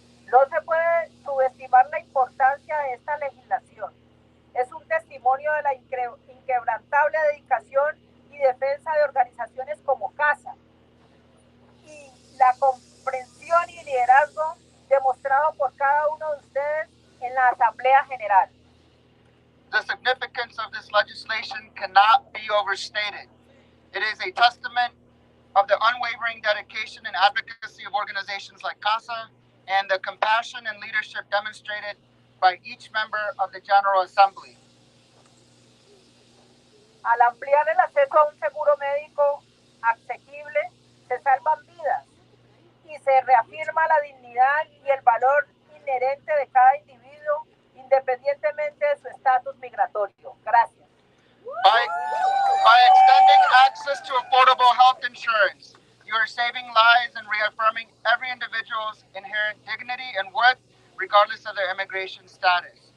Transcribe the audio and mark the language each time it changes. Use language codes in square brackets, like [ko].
[es] No se puede subestimar la importancia de esta legislación. Es un testimonio de la inquebrantable dedicación y defensa de organizaciones como CASA y la comprensión y liderazgo demostrado por cada uno de ustedes en la Asamblea General. [en] The significance of this legislation cannot be overstated. It is a testament of the unwavering dedication and advocacy of organizations like CASA and the compassion and leadership demonstrated by each member of the General Assembly. [es] Al ampliar el acceso a un seguro médico asequible, se salvan vidas y se reafirma la dignidad y el valor inherente de cada individuo, independientemente de su estatus migratorio. Gracias. [en] By extending access to affordable health insurance, you are saving lives and reaffirming every individual's inherent dignity and worth, regardless of their immigration status.